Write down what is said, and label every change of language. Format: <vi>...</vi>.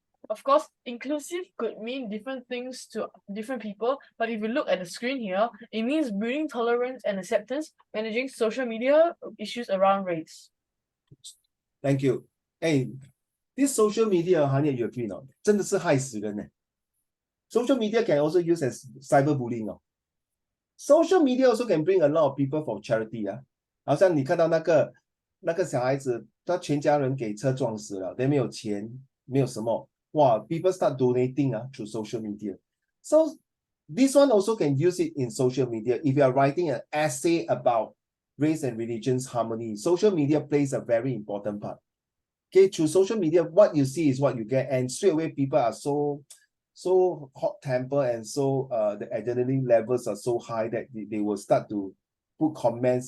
<en>Of course, inclusive could mean different things to different people, but if you look at the screen here, it means building tolerance and acceptance, managing social media issues around race. Thank you. Hey, this social media, Han Ye, you agree not?</en> <zh>真的是害死人呢。</zh> <en>Social media can also use as cyberbullying. Social media also can bring a lot of people for charity.</en> <zh>好像你看到那个小孩子，他全家人给车撞死了，但没有钱，没有什么。</zh> <en>Wow, people start donating through social media. So this one also can use it in social media. If you are writing an essay about race and religion's harmony, social media plays a very important part. Okay, through social media, what you see is what you get, and straight away people are so hot-tempered and so the adrenaline levels are so high that they will start to put comments.</en>